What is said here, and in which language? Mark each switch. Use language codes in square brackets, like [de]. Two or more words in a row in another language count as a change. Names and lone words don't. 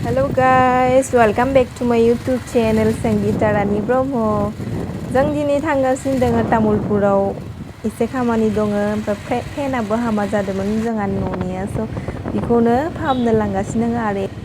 [en] guys, welcome back to my YouTube channel Sangita Rani Brahma. [brx] जों दिनै थांगासिनो दङ तामुलपुराव एसे खामानि दङ ओमफ्राय फेनाबो हामा जादोंमोन जोंहा न'निया स' बेखौनो फाहामनो लांगासिनो दङ